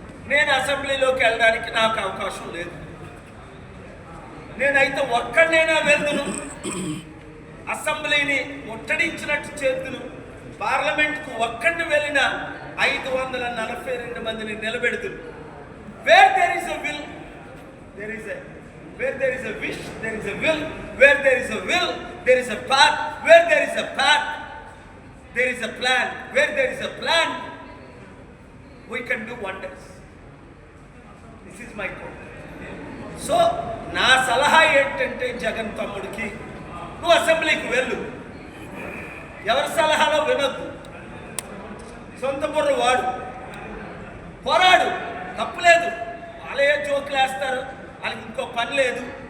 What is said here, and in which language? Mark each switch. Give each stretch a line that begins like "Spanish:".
Telugu: నేను అసెంబ్లీలోకి వెళ్ళడానికి నాకు అవకాశం లేదు. నేనైతే ఒక్కడినైనా వెళ్తును, అసెంబ్లీని ముట్టడించినట్టు చేతును, పార్లమెంట్కు ఒక్కడిని వెళ్ళిన 542 మందిని నిలబెడుతును.
English: Where there is a will, there is a where there is a wish, there is a will. Where there is a will, there is a path. Where there is a path, there is a plan. Where there is a plan, we can do wonders. This is my call.
Telugu: So నా సలహా ఏంటంటే జగన్ తమ్ముడికి, నువ్వు అసెంబ్లీకి వెళ్ళు, ఎవరి సలహాలో వినొద్దు, సొంత బుర్ర వాడు, పోరాడు, తప్పులేదు. వాళ్ళే జోకులు వేస్తారు, వాళ్ళకి ఇంకో పని లేదు.